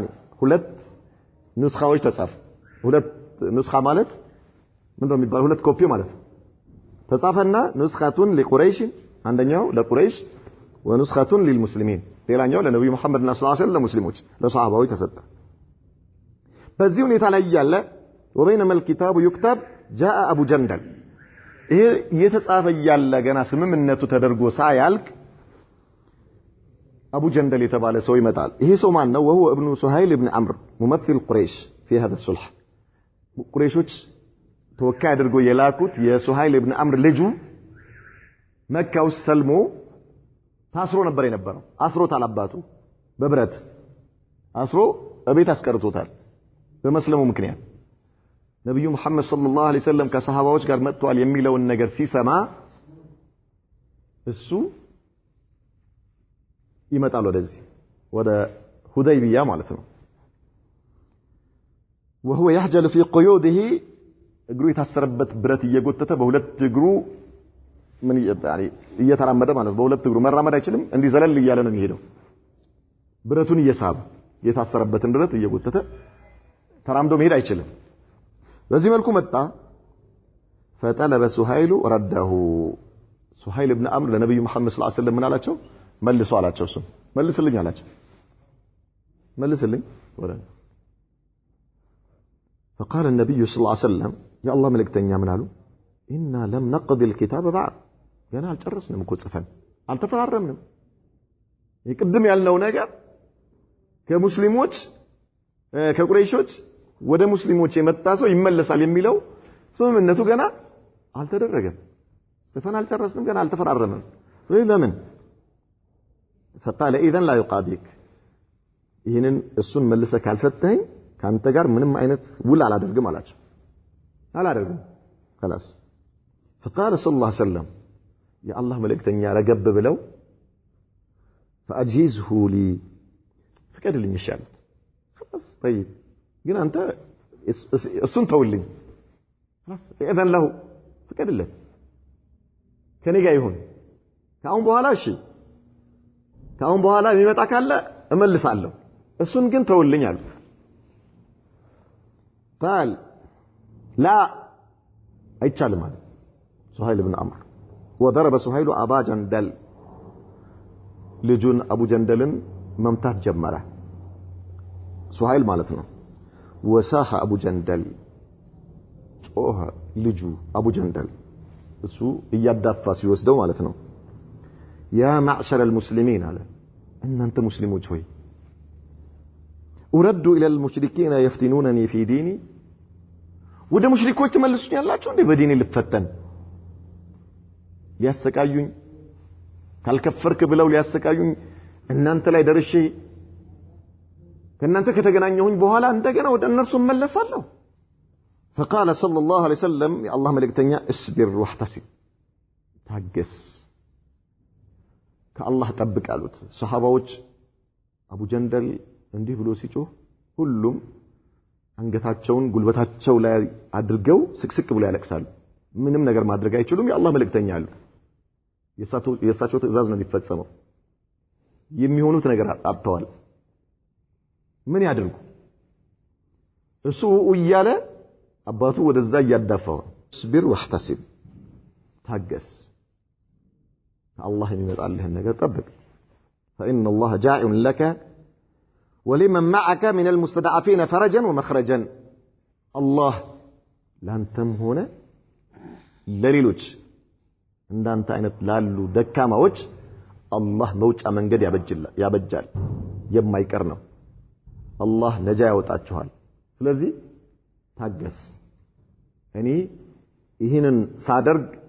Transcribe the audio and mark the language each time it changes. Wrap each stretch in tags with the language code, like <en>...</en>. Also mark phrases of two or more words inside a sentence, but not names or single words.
<am>ሁለት ንስኻዎች ተጻፉ ሁለት ንስኻ ማለት ምንድነው የሚባለው ሁለት ኮፒ ማለት ተጻፈና ንስኻቱን ለቁረይሽ አንደኛው ለቁረይሽ ወንስኻቱን ለልሙስሊሚን ሌላኛው ለነብዩ መሐመድ</am> <ar>صلى الله عليه وسلم</ar> <am>ሙስሊሞች ለሷሃባዎች ተሰጠ በዚህ ሁኔታ ላይ ያለ</am> <ar>وبينما الكتاب يكتب جاء ابو جندل</ar> <am>ይሄ የተጻፈ ያለ ገና ስምምነቱ ተደርጎ ሳያልቅ አቡ ጀንደል የተባለ ሰው ይመጣል ይሄ ሰው ማን ነው</am> <ar>وهو ابن سهيل ابن عمرو ممثل قريش في هذا الصلح</ar> <am>ቁረይሾች ተወካይ አድርጎ የላኩት የሱሃይል ኢብኑ አምር ልጁ መካ ውስጥ ሰልሞ ታስሮ ነበር የነበረው አስሮታል አባቱ በብረት አስሮ እቤት አስቀርቶታል በመስለሙ ምክንያት ነብዩ መሐመድ</am> <ar>صلى الله عليه وسلم</ar> <am>ከሰሃባዎች ጋር መጥቷል የሚለውን ነገር ሲሰማ እሱ ይመጣል ወደዚህ ወደ ሁደይቢያ ማለት ነው</am> <ar>وهو يحجل في قيوده</ar> <am>እግሩ የታሰረበት ብረት እየጎተተ በሁለት እግሩ ምን ያጣሪ እየተራመደ ማለት በሁለት እግሩ መራመድ አይችልም እንዲህ ዘለል እያለ ነው የሚሄደው ብረቱን እየሳበ የታሰረበትን ብረት እየጎተተ ተራምዶ መሄድ አይችልም በዚህ መልኩ መጣ</am> <ar>فطلب سهيل رده سهيل ابن عمرو</ar> <am>ለነብዩ መሐመድ</am> <ar>صلى الله عليه وسلم</ar> <am>ምን አላቸው መልሱ አላቸው እሱ መልስልኝ አላቸው መልስልኝ ወረ</am> <ar>فقال النبي صلى الله عليه وسلم يا الله ملكتنيا من قالوا إنا لم نقضي الكتاب بعد</ar> <am>يعني አልጨረስንም እኮ ጽፈን አልተፈራረምንም ይቅድም ያልነው ነገር ከሙስሊሞች ከቁረይሾች ወደ ሙስሊሞች የመጣ ሰው ይመለሳል የሚለው ስምምነቱ ገና አልተደረገም ጽፈን አልጨረስንም ገና አልተፈራረምንም ስለዚህ ለምን</am> <ar>فقال اذا لا يقاضيك</ar> <am>ይሄንን እሱን መልሰህ ካልሰጠኝ ካንተ ጋር ምንም አይነት ውል አላደርግም አላቸው አላደርግም</am> <ar>خلاص فقال صلى الله عليه وسلم</ar> <am>የአላህ መልእክተኛ ረገብ ብለው</am> <ar>فاجهزه لي</ar> <am>ፍቀድልኝ ይሻል</am> <ar>خلاص طيب</ar> <am>ግን አንተ እሱን ተውልኝ</am> <ar>خلاص اذن له</ar> <am>ፍቀድልኝ ከኔ ጋር ይሁን ካሁን በኋላ እሺ ካሁን በኋላ የሚመጣ ካለ እመልሳለሁ እሱን ግን ተውልኝ አሉ</am> <ar>قال لا</ar> <am>አይቻልም አለ</am> <ar>سهيل بن عمرو وضرب سهيل ابا جندل</ar> <am>ልጁን አቡ ጀንደልን መምታት ጀመረ سهيل ማለት ነው</am> <ar>وساح ابو جندل</ar> <am>ጮኸ ልጁ አቡ ጀንደል እሱ እያዳፋ ሲወስደው ማለት ነው</am> <ar>يا معشر المسلمين على ان انت مسلمون</ar> <am>ሆይ</am> <ar>ارد الى المشركين يفتنونني في ديني</ar> <am>ወደ ሙሽሪኮች ተመልሱኛላችሁ እንዴ በዲኔ ልፈተን ሊያሰቃዩኝ ካልከፈርክ ብለው ሊያሰቃዩኝ እናንተ ላይ ደርሼ ከእናንተ ከተገናኘሁኝ በኋላ እንደገና ወደ እነርሱ መለሳለሁ</am> <ar>فقال صلى الله عليه وسلم يا الله ملكتኛ اصبر واحتسب</ar> <am>ታገስ ከአላህ ጠብቅ አሉት ሱሐባዎች አቡ ጀንደል እንዲህ ብሎ ሲጮህ ሁሉም አንገታቸውን ጉልበታቸው ላይ አድርገው ስቅስቅ ብሎ ያለቅሳሉ ምንም ነገር ማድረግ አይችሉም የአላህ መልእክተኛ አሉ የሳቸው ትእዛዝ ነው የሚፈጸመው የሚሆኑት ነገር አጥተዋል ምን ያድርጉ እሱ እያለ አባቱ ወደዛ ያዳፋው</am> <ar>صبر واحتسب</ar> <am>ታገስ الله የሚመጣልህ ነገር ጠብቅ</am> <ar>فإن الله جاعل لك ولمن معك من المستضعفين فرجا ومخرجا</ar> <am>الله ላንተም ሆነ ለሌሎች እንዳንተ አይነት ላሉ ደካማዎች አላህ መውጫ መንገድ ያበጃል የማይቀር ነው አላህ ነጃ ያወጣችኋል ስለዚህ ታገስ እኔ ይህንን ሳደርግ</am>